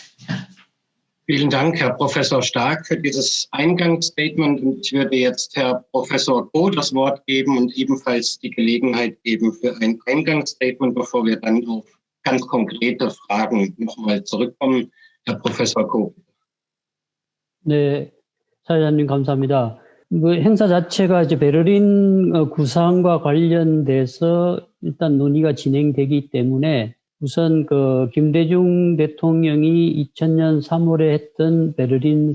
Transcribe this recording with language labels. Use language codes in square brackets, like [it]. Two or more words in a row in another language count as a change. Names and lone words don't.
[de] Vielen Dank, Herr Professor Stark, für dieses Eingangsstatement. Und ich würde jetzt Herr Professor Ko das Wort geben und ebenfalls die Gelegenheit geben für ein Eingangsstatement, bevor wir dann auf ganz konkrete Fragen nochmal zurückkommen. Herr Professor Ko. [ko] 네, 사회자님 감사합니다. 행사 자체가 이제 베를린 구상과 관련돼서 일단 논의가 진행되기 때문에 우선 김대중 대통령이 2000년 3월에 했던 베를린